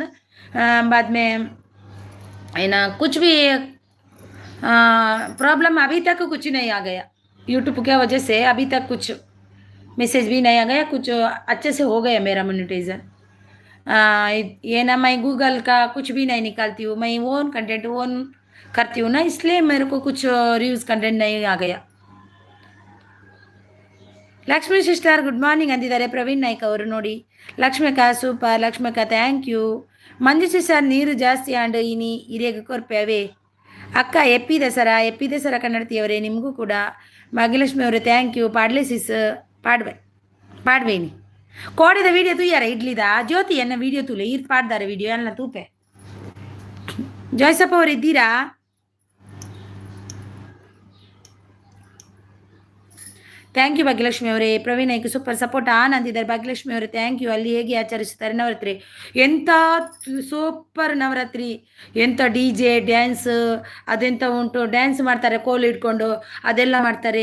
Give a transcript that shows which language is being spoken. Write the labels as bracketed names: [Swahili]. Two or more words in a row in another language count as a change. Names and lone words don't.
[Hindi] बाद में है ना कुछ भी प्रॉब्लम अभी तक कुछ नहीं आ गया यूट्यूब के वजह से, अभी तक कुछ मैसेज भी नहीं आ गया, कुछ अच्छे से हो गया मेरा मोनेटाइजन. ये ना मैं गूगल का कुछ भी नहीं निकालती हूँ, मैं [English] own content own [Hindi] करती हूँ ना, इसलिए मेरे को कुछ [English] reviews content [Hindi] नहीं आ गया. [Kannada] ಲಕ್ಷ್ಮೀ ಸಿಸ್ಟರ್ [English] good morning [Kannada] ಅಂದಿದ್ದಾರೆ ಪ್ರವೀಣ್ ನಾಯ್ಕ್ ಅವರು ನೋಡಿ. ಲಕ್ಷ್ಮಿ ಅಕ್ಕ ಸೂಪರ್, ಲಕ್ಷ್ಮಿ ಅಕ್ಕ [English] thank you. [Tulu] ಮಂಜು ಸಿಸ್ಟರ್ ನೀರು ಜಾಸ್ತಿ ಆಂಡು ಇನಿ ಹಿರಿಯಗೆ ಕೊರ್ಪೇವೆ ಅಕ್ಕ. [Kannada] ಎಪ್ಪಿ ದಸರಾ ಕನ್ನಡತಿಯವರೇ ನಿಮಗೂ ಕೂಡ. ಭಾಗ್ಯಲಕ್ಷ್ಮಿ ಅವರೇ [English] thank you. [Tulu] ಪಾಡ್ಲೆ ಸಿಸ್ ಪಾಡ್ವೇನಿ ಕೋಡಿದ ವೀಡಿಯೋ ತೂಯಾರ ಇಡ್ಲಿದ ಜ್ಯೋತಿ ಎನ್ನ ವೀಡಿಯೋ ತೂಲೆ ಇರ್ ಪಾಡ್ದಾರೆ ವೀಡಿಯೋ ಎಲ್ಲ ತೂಪೆ. [Kannada] ಜೋಯ್ಸಪ್ಪ ಅವರು ಇದ್ದೀರಾ? [English] thank you [Kannada] ಭಾಗ್ಯಲಕ್ಷ್ಮಿ ಅವರೇ. ಪ್ರವೀಣ್ ನಾಯ್ಕ [English] super support on [Kannada] ಅಂತಿದ್ದಾರೆ. ಭಾಗ್ಯಲಕ್ಷ್ಮಿ ಅವರೇ [English] thank you. [Kannada] ಅಲ್ಲಿ ಹೇಗೆ ಆಚರಿಸುತ್ತಾರೆ ನವರಾತ್ರಿ? ಎಂಥ ಸೂಪರ್ ನವರಾತ್ರಿ, ಎಂಥ [English] DJ dance [Kannada] ಅದೆಂಥ ಉಂಟು, ಡ್ಯಾನ್ಸ್ ಮಾಡ್ತಾರೆ ಕೋಲು ಇಟ್ಕೊಂಡು, ಅದೆಲ್ಲ ಮಾಡ್ತಾರೆ.